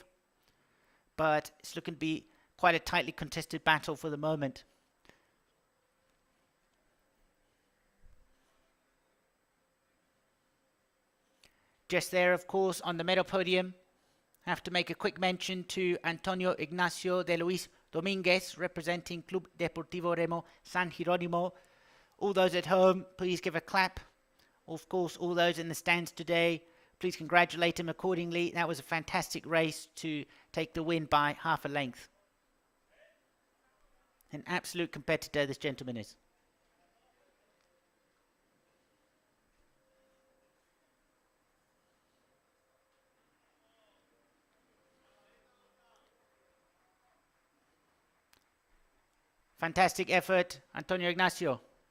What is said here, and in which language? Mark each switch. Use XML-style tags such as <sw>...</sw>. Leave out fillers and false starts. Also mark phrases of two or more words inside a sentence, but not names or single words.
<en>But it's looking to be quite a tightly contested battle for the moment. Just there, of course, on the medal podium, have to make a quick mention to Antonio Ignacio de Luis Dominguez, representing Club Deportivo Remo San Jerónimo. All those at home, please give a clap. Of course, all those in the stands today, please congratulate him accordingly. That was a fantastic race to take the win by half a length. An absolute competitor, this gentleman is. Fantastic effort, Antonio Ignacio.</en>